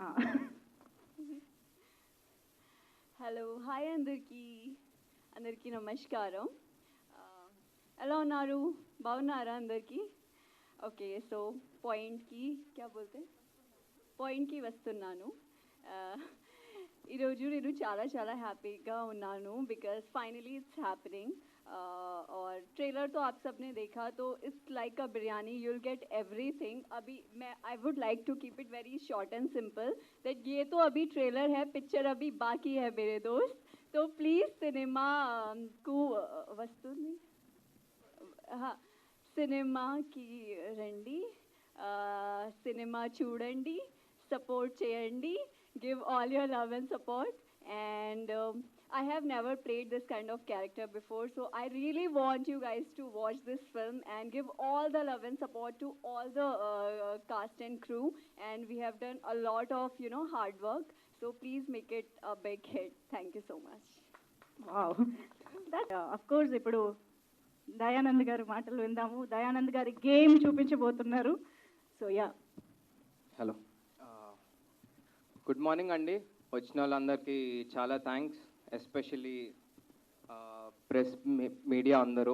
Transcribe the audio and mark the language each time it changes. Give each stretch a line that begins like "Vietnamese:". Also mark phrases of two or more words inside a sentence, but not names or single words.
English: hello, hi
Telugu: అందరికీ నమస్కారం. ఎలా ఉన్నారు? బాగున్నారా అందరికీ?
English: okay, so
Telugu: పాయింట్కి వస్తున్నాను. ఈరోజు నేను చాలా హ్యాపీగా ఉన్నాను
English: because finally it's happening.
Hindi: और ट्रेलर तो आप सबने देखा, तो
English: it's like a biryani, you will get everything.
Hindi: अभी मैं
English: I would like to keep it very short and simple that
Hindi: ये तो अभी ट्रेलर है, पिक्चर अभी बाकी है मेरे दोस्त. तो प्लीज़ सिनेमा को वस्तुनी हाँ సినిమాకి రండి, సినిమా చూడండి, సపోర్ట్ చేయండి,
English: give all your love and support. And I have never played this kind of character before, so I really want you guys to watch this film and give all the love and support to all the cast and crew. And we have done a lot of hard work, so please make it a big hit. Thank you so much. Wow. That of course
Telugu: ఇప్పుడు దయానంద్ గారి మాటలు విందాము. దయానంద్ గారి గేమ్ చూపించబోతున్నారు.
English: so ya,
Telugu: హలో,
English: good morning
Telugu: అండి. వచ్చిన వాళ్ళందరికీ చాలా థ్యాంక్స్,
English: especially press media
Telugu: అందరూ.